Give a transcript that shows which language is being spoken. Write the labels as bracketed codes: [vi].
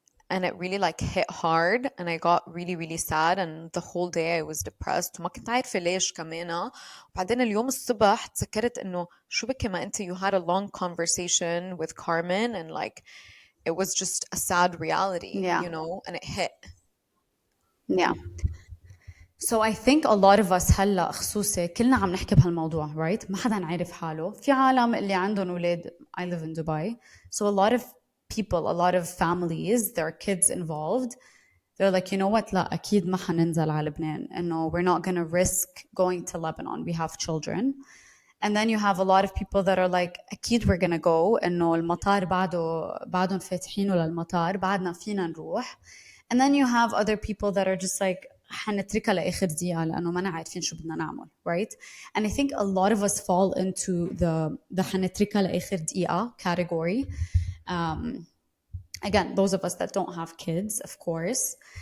[en] And it really like hit hard and I got really really sad, and the whole day I was depressed [ar] وما كنت عارفة ليش كمان. وبعدين اليوم الصبح تذكرت انه شو بكي ما انت [en] you had a long conversation with Carmen, and like it was just a sad reality, Yeah. and it hit. Yeah. So I think a lot of us [ar] هلا خصوصي كلنا عم نحكي بهالموضوع, right? ما حدا عارف حاله. في عالم اللي عندهم أولاد. [en] I live in Dubai. So a lot of people, a lot of families, there are kids involved. They're like, you know what? [ar] لا أكيد ما حننزل على لبنان. إنه [en] we're not gonna risk going to Lebanon. We have children. And then you have a lot of people that are like أكيد we're gonna go. [ar] إنه المطار بعدهم فاتحينه للمطار. بعدنا فينا نروح. [en] And then you have other people that are just like [ar] حنتركها لآخر دقيقة لأنه ما عارفين شو بدنا نعمل, [en] right? And I think a lot of us fall into the [ar] حنتركها لآخر دقيقة [en] category. Again, those of us that don't have kids, of course.